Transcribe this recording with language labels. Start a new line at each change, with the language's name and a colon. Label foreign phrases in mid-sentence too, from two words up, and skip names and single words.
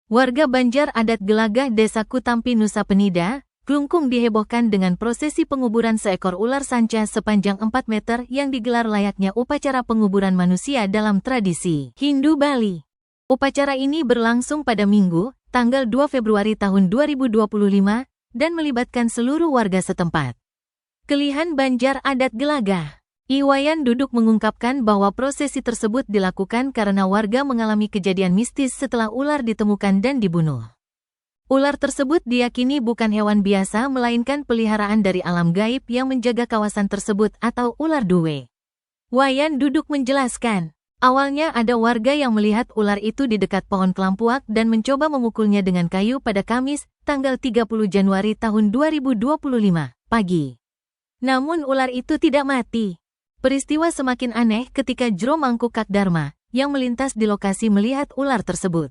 Indonesian: Warga Banjar Adat Gelagah Desa Kutampi Nusa Penida, Klungkung dihebohkan dengan prosesi penguburan seekor ular sanca sepanjang 4 meter yang digelar layaknya upacara penguburan manusia dalam tradisi Hindu Bali. Upacara ini berlangsung pada Minggu, tanggal 2 Februari tahun 2025, dan melibatkan seluruh warga setempat. Kelihan Banjar Adat Gelagah. Iwayan Duduk mengungkapkan bahwa prosesi tersebut dilakukan karena warga mengalami kejadian mistis setelah ular ditemukan dan dibunuh. Ular tersebut diyakini bukan hewan biasa melainkan peliharaan dari alam gaib yang menjaga kawasan tersebut atau ular duwe. Wayan Duduk menjelaskan, awalnya ada warga yang melihat ular itu di dekat pohon kelampuak dan mencoba memukulnya dengan kayu pada Kamis, tanggal 30 Januari tahun 2025, pagi. Namun ular itu tidak mati. Peristiwa semakin aneh ketika Jro Mangku Kakdharma, yang melintas di lokasi melihat ular tersebut.